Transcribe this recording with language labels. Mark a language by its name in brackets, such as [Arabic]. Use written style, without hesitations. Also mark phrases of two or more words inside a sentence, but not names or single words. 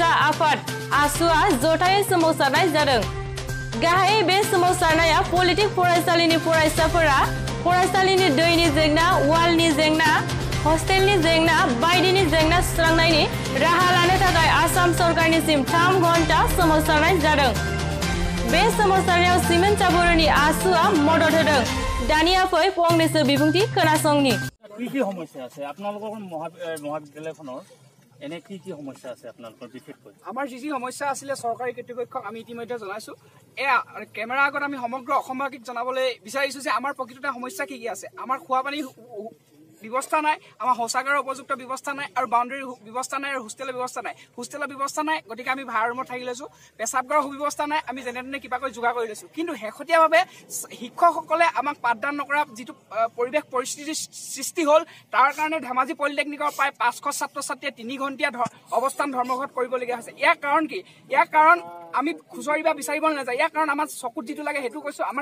[Bodo] आफाद आसुआ जथायै सोमावसारनाय जादों गाहायै बे सोमावसारनाया पलिटेक फरायसालिनि फरायसाफोरा फरायसालिनि दैनि जेंना वालनि जेंना हस्टेलनि जेंना बायदिनि जेंना सुस्रांनायनि राहा लानो थाखाय आसाम सरकारनिसिम 3 घन्टा सोमावसारनाय जादों बे सोमावसारनायाव सिमेन्ट सापुरिनि आसुआ मदद होदों दानिया फै फंनैसो बिबुंथि खोनासंनि [Assamese] কি সমস্যা আছে আপোনালোকৰ মহাবিদ্যালয়খনৰ এনে কি সমস্যা আছে আপোনালোকৰ বিশেষকৈ আমাৰ যি সমস্যা আছিল চৰকাৰী কৰ্তৃপক্ষক আমি ইতিমধ্যে জনাইছো এয়া কেমেৰা আগত আমি সমগ্ৰ অসমবাসীক জনাবলৈ বিচাৰিছো যে আমাৰ প্ৰকৃততে সমস্যা কি আছে আমাৰ খোৱা পানী ব্যৱস্থা নাই আমাৰ শৌচাগাৰৰ উপযুক্ত ব্যৱস্থা নাই আৰু বাউণ্ডাৰী ব্যৱস্থা নাই আৰু হোষ্টেলৰ ব্যৱস্থা নাই গতিকে আমি ভাড়া ৰুমত থাকি লৈছো পেচাবগাৰৰ সুব্যৱস্থা নাই আমি যেনে কিবাকৈ যোগাৰ কৰি লৈছো কিন্তু শেহতীয়াভাৱে শিক্ষকসকলে আমাক পাঠদান নকৰা যিটো পৰিৱেশ পৰিস্থিতিৰ সৃষ্টি হ'ল তাৰ কাৰণে ধেমাজি পলিটেকনিকৰ প্ৰায় 500 ছাত্ৰ ছাত্ৰীয়ে 3 ঘণ্টীয়া অৱস্থান ধৰ্মঘট কৰিবলগীয়া হৈছে ইয়াৰ কাৰণ কি ইয়াৰ কাৰণ আমি খুচৰিবা বিচাৰিব নাযায় ইয়াৰ কাৰণ আমাৰ চকুত যিটো লাগে সেইটো কৈছো আমাৰ